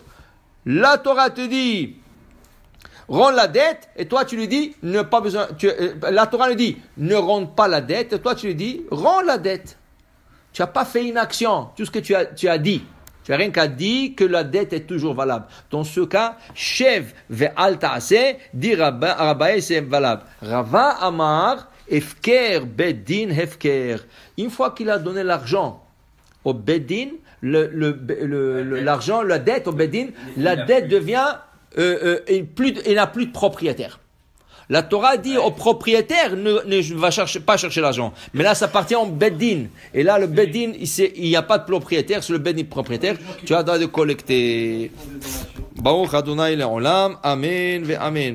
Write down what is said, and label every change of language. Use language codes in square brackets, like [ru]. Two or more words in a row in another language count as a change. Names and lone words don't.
[fr] La Torah te dit, rends la dette, et toi tu lui dis, pas besoin. La Torah lui dit, ne rends pas la dette, et toi tu lui dis, rends la dette. Tu n'as pas fait une action, tout ce que tu as dit. Tu n'as rien qu'à dire que la dette est toujours valable. Dans ce cas, [he] שב ואל תעשה, [fr] dit Rabbaye, c'est valable. [he] רבא אמר, הפקר, בית דין, הפקר. [fr] Une fois qu'il a donné l'argent au Bedin, l'argent, la dette au Bedin, la dette devient, il n'a plus de propriétaire. La Torah dit au propriétaire ne va pas chercher l'argent. Mais là, ça appartient au Beddin. Et là, le Beddin, il n'y a pas de propriétaire, c'est le Beddin propriétaire. Tu as le droit de collecter. [he] ברוך ה' לעולם. אמן ואמן.